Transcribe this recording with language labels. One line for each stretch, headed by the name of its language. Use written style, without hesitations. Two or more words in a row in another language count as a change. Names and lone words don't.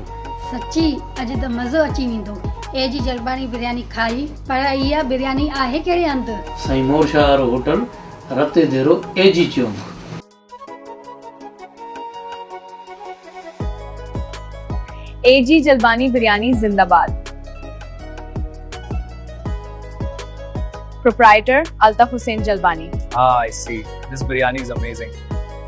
Sindhi: सची अॼु त मज़ो अची वेंदो ए जी जलबाणी बिरयानी खाई। पर इहा बिरयानी आहे कहिड़े हंधि? साईं मोरशाह वारो होटल, रते देरो ए जी चौक। ए जी जलबानी बिरयानी जिंदाबाद।
English: Proprietor Altaf Hussain Jalbani. Ah, I see. This biryani is amazing.